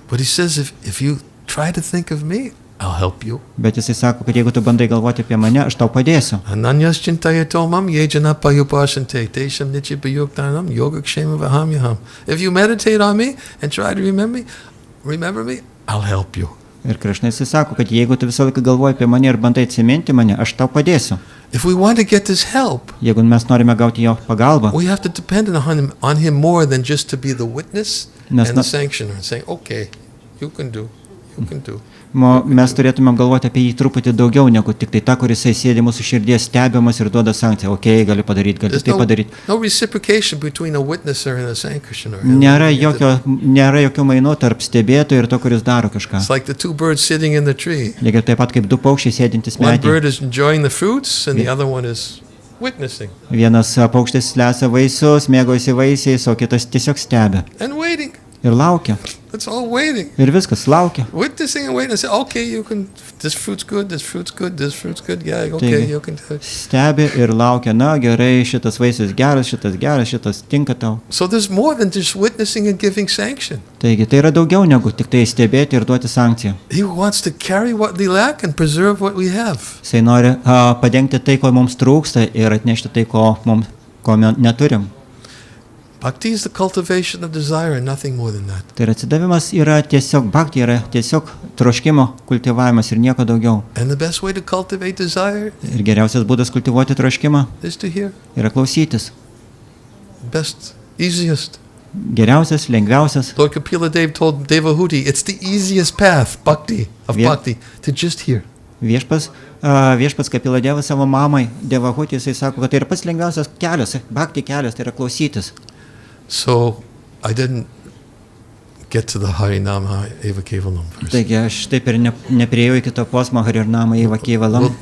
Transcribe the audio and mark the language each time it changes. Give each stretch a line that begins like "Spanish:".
English: But he says, if you try to think of me, I'll help you.
Lithuanian: Bet jisai sako, kad jeigu tu bandai galvoti apie mane, aš tau padėsiu.
Sanskrit: Ananyas chintayatomam yejana payupasante tesham nichipayuktanam yogakshema vahamyaham.
English: If you meditate on me and try to remember me, I'll help you.
Lithuanian: Ir Krišna jisai sako, kad jeigu tu visą laiką galvoji apie mane ir bandai atsiminti mane, aš tau padėsiu.
English: If we want to get this help,
Lithuanian: Jeigu mes norime gauti jo pagalbą,
English: we have to depend on him more than just to be the witness
Lithuanian: Nes
English: and na- the sanctioner and saying, okay, you can do.
Lithuanian: mes turėtume galvoti apie jį truputį daugiau negu tik tai tą, kuris sėdi mūsų širdies stebiamas ir duoda sankciją. Ok, gali padaryti, gali
English: There's
Lithuanian: tai padaryti.
English: no reciprocation between a witnesser and a sanctioner.
Lithuanian: Nėra jokių mainų tarp stebėtojų ir to, kuris daro kažką.
English: It's like the two birds sitting in the tree.
Lithuanian: Lygiai taip pat kaip du paukščiai sėdintys
English: One
Lithuanian: medyje.
English: bird is enjoying the fruits and the other one is witnessing
Lithuanian: Vienas paukštis lesa vaisius, mėgaujasi vaisiais, o kitas tiesiog stebi
English: and waiting.
Lithuanian: ir laukia.
English: It's all waiting.
Lithuanian: Ir viskas laukia.
English: Witnessing and waiting and say, okay, you can, this fruit's good, this fruit's good, this fruit's good, yeah, okay,
Lithuanian: Taigi,
English: you can do it.
Lithuanian: stebi ir laukia, na gerai, šitas vaisius geras, šitas tinka tau.
English: So there's more than just witnessing and giving sanction.
Lithuanian: Taigi tai yra daugiau negu tik tai stebėti ir duoti sankciją.
English: He wants to carry what we lack and preserve what we have.
Lithuanian: Jisai nori padengti tai, ko mums trūksta ir atnešti tai, ko neturim.
English: Bhakti is the cultivation of desire and nothing more than that.
Lithuanian: Tai yra atsidavimas yra tiesiog bhakti, yra tiesiog troškimo kultivavimas ir nieko daugiau.
English: And the best way to cultivate desire
Lithuanian: Ir geriausias būdas kultivuoti troškimą
English: is to hear.
Lithuanian: yra klausytis.
English: Best, easiest.
Lithuanian: Geriausias, lengviausias.
English: Lord Kapila Dev told Devahuti, it's the easiest path, bhakti, of Yeah. bhakti, to just hear.
Lithuanian: Viešpas Kapila Deva savo mamai, Devahutį, jisai sako, kad tai yra pats lengviausias kelias, bhakti kelias, tai yra klausytis.
English: So I didn't get to the Harinama Eva Kevalam first.
Lithuanian: Taigi aš taip ir nepriejau iki to posmo Harinama Eva Kevalam.